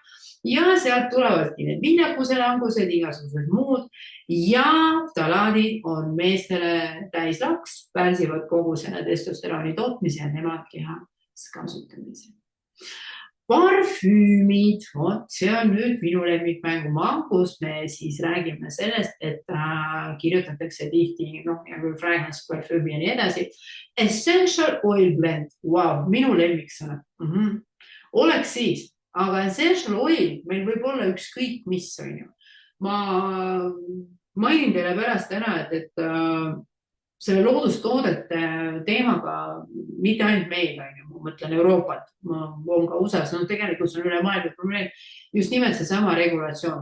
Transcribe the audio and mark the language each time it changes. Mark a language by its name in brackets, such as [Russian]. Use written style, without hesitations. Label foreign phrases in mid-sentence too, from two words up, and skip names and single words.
[Estonian] Ja sealt tulevadki need viljakuse langused, igasugused muud ja ftalaadid on meestele täislaks, pärsivad kogu selle testosterooni tootmise ja nemad kehas kasutamise. Parfüümid, see on nüüd minu lemmikmängu kus me siis räägime sellest, et kirjutatakse tihti, nagu fragrance, parfüümi ja nii edasi. [English] Essential oil blend, [Estonian] wow, minu lemmiksõna. Oleks siis. Aga [English] essential oil [Estonian] meil võib olla ükskõik mis on ju. Ma mainin teile pärast ära, et selle loodustoodete teemaga mitte ainult meil on ju, ma mõtlen Euroopat, ma on ka USA-s, tegelikult see on üle maailma probleem, just nimelt see sama regulatsioon.